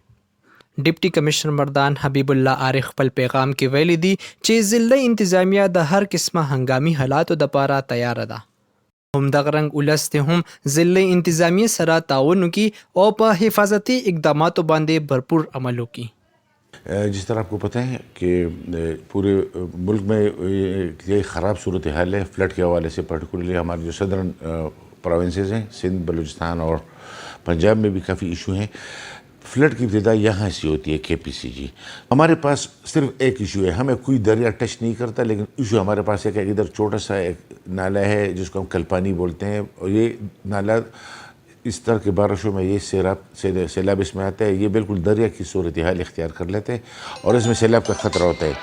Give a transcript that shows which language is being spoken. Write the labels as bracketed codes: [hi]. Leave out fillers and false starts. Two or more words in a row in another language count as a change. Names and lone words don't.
[en] deputy commissioner [ps] مردان حبیب الله عارف خپل پیغام کې ویلي دي چې ضلع انتظامیه د هر قسمه هنګامي حالاتو لپاره تیار ده. همدغه رنګ ولس ته هم ضلع انتظامیه سره تعاون وکړي او په حفاظتي اقداماتو باندې भरपूर عمل وکړي. [ur] جس طرح آپ کو پتا ہے کہ پورے ملک میں یہ خراب صورت حال ہے فلڈ کے حوالے سے، پرٹیکولرلی ہمارے جو [en] southern provinces [ur] ہیں، سندھ، بلوچستان اور پنجاب میں بھی کافی ایشو ہیں. فلڈ کی ابتدا یہاں سے ہوتی ہے KPC جی۔ ہمارے پاس صرف ایک ایشو ہے، ہمیں کوئی دریا ٹچ نہیں کرتا، لیکن ایشو ہمارے پاس ایک ادھر چھوٹا سا ایک نالہ ہے جس کو ہم کلپانی بولتے ہیں، اور یہ نالہ اس طرح کے بارشوں میں یہ سیلاب اس میں آتا ہے، یہ بالکل دریا کی صورت حال اختیار کر لیتے ہیں اور اس میں سیلاب کا خطرہ ہوتا ہے.